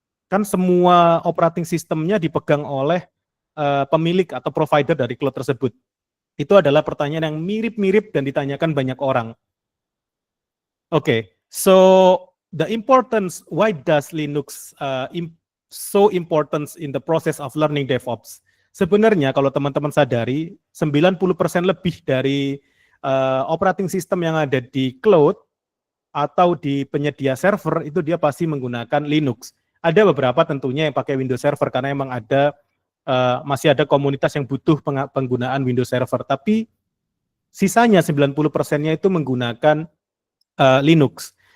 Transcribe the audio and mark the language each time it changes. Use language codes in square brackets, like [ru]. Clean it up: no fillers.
[id] Kan semua operating sistemnya dipegang oleh pemilik atau provider dari cloud tersebut. Itu adalah pertanyaan yang mirip-mirip dan ditanyakan banyak orang. [en] Oke, so the importance, why does Linux so important in the process of learning DevOps? [id] Sebenarnya kalau teman-teman sadari, 90% lebih dari operating system yang ada di cloud atau di penyedia server itu dia pasti menggunakan Linux. Ada beberapa tentunya yang pakai Windows Server karena emang ada masih ada komunitas yang butuh penggunaan Windows Server, tapi sisanya 90%-nya itu menggunakan Linux.